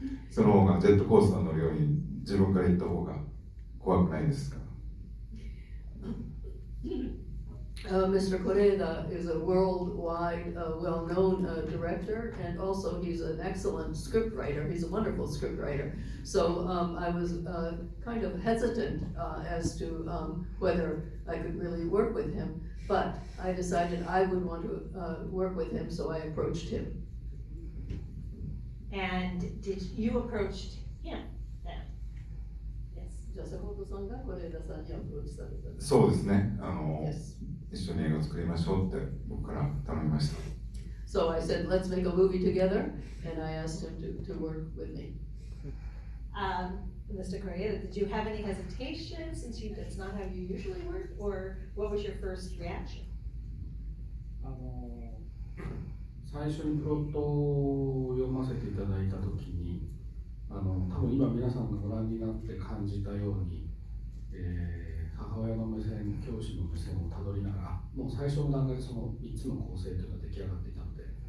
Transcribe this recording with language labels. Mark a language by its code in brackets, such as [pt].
[ja] その方がジェットコースター乗るように自分から言った方が怖くないですか。 [en] Mr. Koreeda is a worldwide, well-known director, and also he's an excellent scriptwriter. He's a wonderful scriptwriter. So I was kind of hesitant as to whether I could really work with him, but I decided I would want to work with him, so I approached him. And did you approach him then? Yes. [ja] じゃあ坂本さんが是枝さんにアプローチされた。そうですね。 [en] Yes. [ja] 一緒に映画を作りましょうって僕から頼みました。 [en] So I said, let's make a movie together, and I asked him to work with me. Mr. Koreeda, did you have any hesitation since that's not how you usually work, or what was your first reaction? [ja] 最初にプロットを読ませていただいたときに、多分今皆さんがご覧になって感じたように、母親の目線、教師の目線をたどりながら、もう最初の段階でその3つの構成というのが出来上がっていたので、